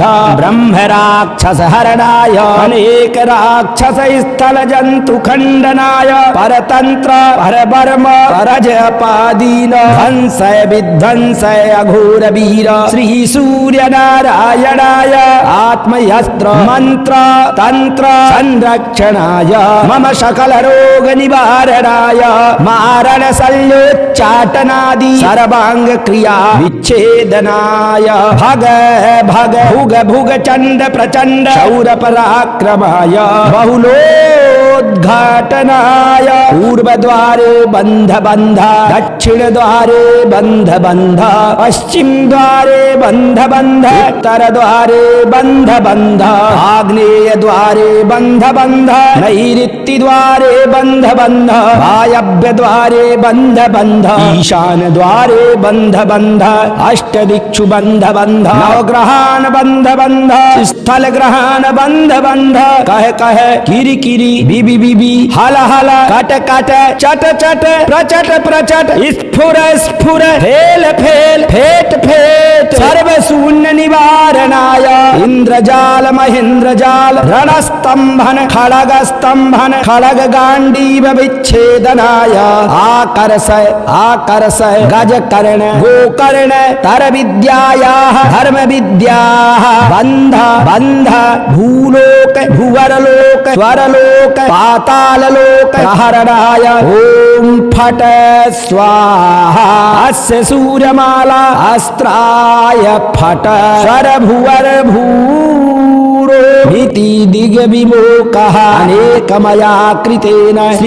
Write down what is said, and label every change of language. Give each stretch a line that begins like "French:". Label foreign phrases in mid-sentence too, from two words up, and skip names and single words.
Sanskrit: ब्रह्म राक्षस हरणाय अनेक राक्षस स्थल जंतु खंडनाय परतंत्र परबर्म परजपादीन ध्वंसय विध्वंसय अघोर वीर श्री सूर्य नारायणाय आत्मयस्त्र मंत्र तंत्र संरक्षणाय मम सकल रोग निवारणाय मारण शल्योच्चाटनादि सर्वांग क्रिया विच्छेदनाय भग भग भुग भुग चंड प्रचंड शौर पराक्रमाय बहुलो द्वारोद्घाटनाय पूर्वद्वारे बन्ध बन्ध दक्षिणद्वारे बन्ध बन्ध पश्चिमद्वारे बन्ध बन्ध उत्तरद्वारे बन्ध बन्ध आग्नेयद्वारे बन्ध बन्ध नैऋत्यद्वारे बन्ध बन्ध वायव्यद्वारे बन्ध बन्ध ईशानद्वारे बन्ध बन्ध अष्टदिक्षु बन्ध बन्ध नवग्रहान् बन्ध बन्ध स्थलग्रहान् बन्ध बन्ध कह कह किरि किरि बिबि बिबि हल हल कट कट चट चट प्रचट प्रचट स्फुर स्फुर फेल फेल फेट फेट सर्व शून्य निवारणाय इंद्रजाल महेंद्रजाल रणस्तंभन खड़ग स्तंभन खड़ग गांडीव विच्छेदनाय आकर्षय आकर्षय गज कर्ण गोकर्ण तर विद्यायाः धर्म विद्याः बंध बंध भूलोक भुवरलोक स्वरलोक पाताललोक प्रहरणाय ओम फट स्वाहा अस्य सूर्यमाला अस्त्राय फट स्वरभुवर भूरो भीति दिग विमोकः अनेकमया कृतेन